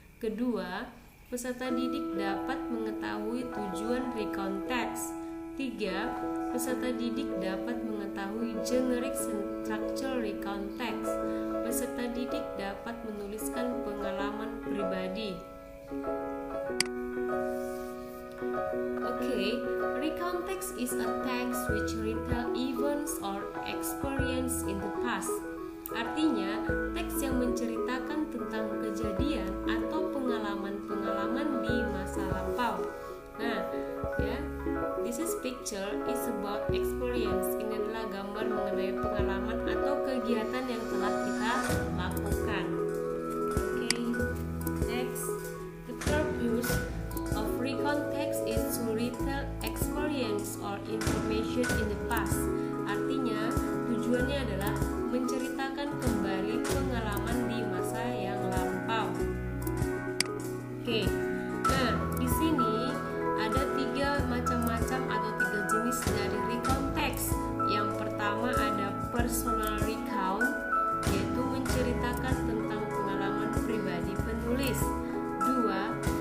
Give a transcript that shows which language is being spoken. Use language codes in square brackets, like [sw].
[id] Kedua, peserta didik dapat mengetahui tujuan recount text. 3. Peserta didik dapat mengetahui generic structure recount text. Peserta didik dapat menuliskan pengalaman pribadi. [en] Okay, recount text is a text which retell events or experience in the past. [id] Artinya, teks yang menceritakan tentang kejadian atau pengalaman-pengalaman di masa lampau. [en] Nah, ya, this is picture is about experience. [id] Ini adalah gambar mengenai pengalaman atau kegiatan yang telah kita lakukan. [en] Okay, next, the purpose of recount text is to retell experience or information in the past. [id] Artinya, tujuannya adalah menceritakan kembali pengalaman di masa yang lampau. Oke, nah di sini ada 3 macam-macam atau 3 jenis dari recount text. Yang pertama ada personal recount, yaitu menceritakan tentang pengalaman pribadi penulis. 2.